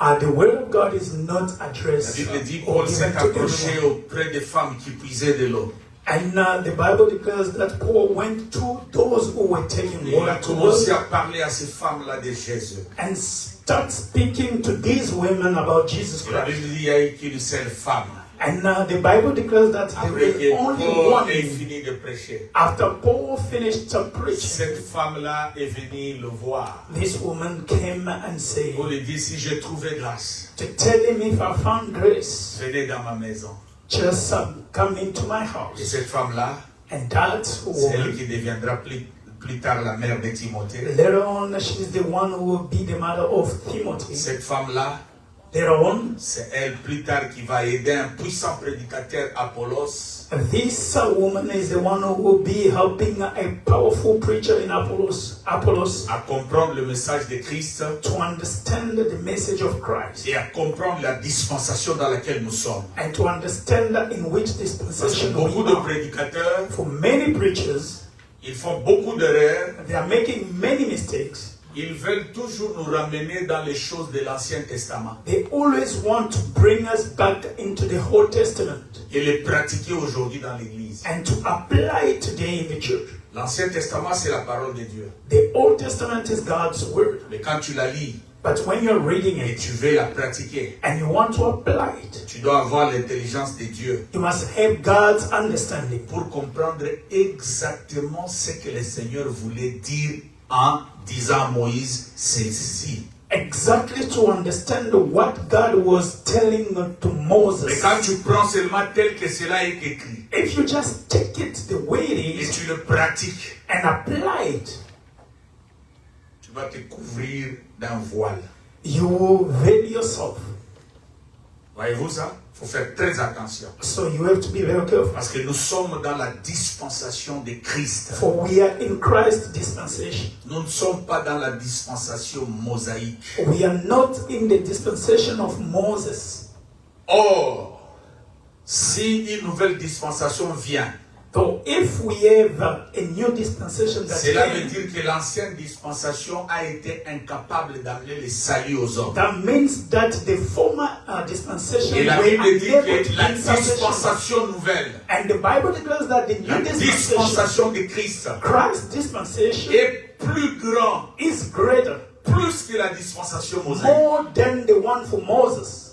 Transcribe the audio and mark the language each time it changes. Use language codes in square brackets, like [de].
[en] The word of God is not addressed. [fr] La Bible dit Paul s'est approché auprès des femmes qui puisaient de l'eau. [en] And the Bible declares that Paul went to those who were taking water. [fr] Il a commencé à parler à ces femmes-là de Jésus. [en] And start speaking to these women about Jesus Christ. [fr] La Bible dit qu'il n'y a qu'une seule femme. [en] And the Bible declares that there is only one. [fr] Fini de prêcher. [en] After Paul finished to preach, [fr] cette femme-là est venue le voir. [en] This woman came and said, [fr] Pour lui dire si j'ai trouvé grâce, [en] to tell him if I found grace, [fr] venez dans ma maison. [en] Just come into my house. [fr] Et cette femme-là, [en] and that [fr] c'est elle qui deviendra plus tard la mère de Timothée. [en] Later on, she's the one who will be the mother of Timothy. [fr] Cette femme-là, c'est elle plus tard qui va aider un puissant prédicateur, Apollos. [en] This woman is the one who will be helping a powerful preacher in Apollos [fr] à comprendre le message de Christ, [en] to understand the message of Christ, [fr] et à comprendre la dispensation dans laquelle nous sommes. [en] And to understand in which dispensation [fr] Parce que beaucoup de prédicateurs, [en] for many preachers, [fr] ils font beaucoup d'erreurs. [en] They are making many mistakes. [fr] Ils veulent toujours nous ramener dans les choses de l'Ancien Testament. [en] They always want to bring us back into the Old Testament. [fr] Et les pratiquer aujourd'hui dans l'Église. [en] And to apply it today in the church. [fr] L'Ancien Testament, c'est la parole de Dieu. [en] The Old Testament is God's word. [fr] Mais quand tu la lis, [en] but when you're reading it, [fr] et tu veux la pratiquer, [en] and you want to apply it, [fr] tu dois avoir l'intelligence de Dieu. [en] You must have God's understanding. [fr] Pour comprendre exactement ce que le Seigneur voulait dire en disant à Moïse, c'est ici. [en] Exactly to understand what God was telling to Moses. [fr] Mais quand tu prends seulement tel que cela est écrit, [en] if you just take it the way it is, [fr] et tu le pratiques, [en] and apply it, [fr] tu vas te couvrir d'un voile. [en] You will veil yourself. [fr] Voyez-vous ça? Il faut faire très attention. [en] So you have to be very careful. [fr] Parce que nous sommes dans la dispensation de Christ. [en] For we are in Christ's dispensation. [fr] Nous ne sommes pas dans la dispensation mosaïque. [en] We are not in the dispensation of Moses. [fr] Or, si une nouvelle dispensation vient, [en] so if we have a new dispensation that [fr] cela veut dire que l'ancienne dispensation a été incapable d'amener le salut aux hommes. [en] That means that the former dispensation [fr] et la Bible dit que la dispensation nouvelle, [en] and the Bible declares that the new [fr] dispensation de Christ, [en] Christ's dispensation, [fr] est plus grand, [en] is greater, [fr] plus que la dispensation mosaïque, [en] more than the one for Moses.